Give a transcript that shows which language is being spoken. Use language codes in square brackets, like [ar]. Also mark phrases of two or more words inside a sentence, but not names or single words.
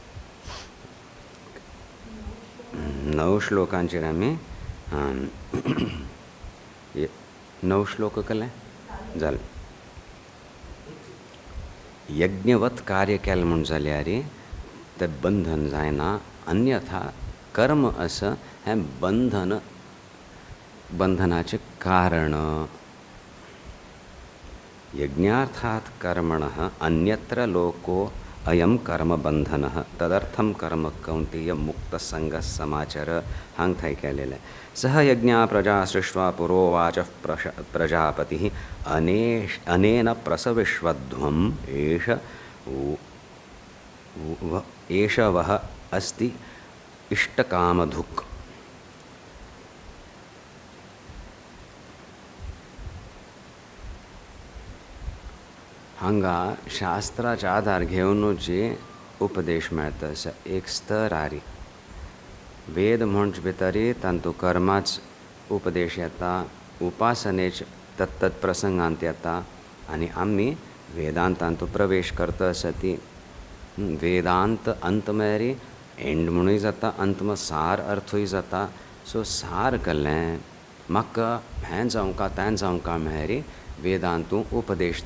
[kok] 9 श्लोकांचेर आमी 9 श्लोक केले जालें यज्ञवत कार्य केलें म्हूण जाल्यार तें बंधन जायना अन्यथा कर्म असं हें बंधनाचें कारण [sa] यज्ञार्थात् कर्मणः अन्यत्र लोको अयं कर्म बंधनः तदर्थं कर्म कौन्तेय मुक्तसंगः समाचर [kok] हांग थंय केलेलें [sa] सह यज्ञा प्रजा सृष्ट्वा पुरोवाचः प्रजापतिः अनेन प्रसविश्वध्वम् एष वः अस्ति इष्टकामधुक् [kok] हांगा शास्त्राचे आधार घेवनूच उपदेश मेळटा असा एक स्तर आरी वेद म्हणचे भितरी तांतू कर्माच उपदेश येता उपासनेच तत्त प्रसंगांत येता आनी आमी वेदांतांतू प्रवेश करता आसा ती वेदांत अंत मेरी एंड म्हणूय जाता अंतम सार अर्थूय जाता सो सार केल्लें म्हाका हें जावंका तें जावंका म्हळ्यार वेदांतू उपदेश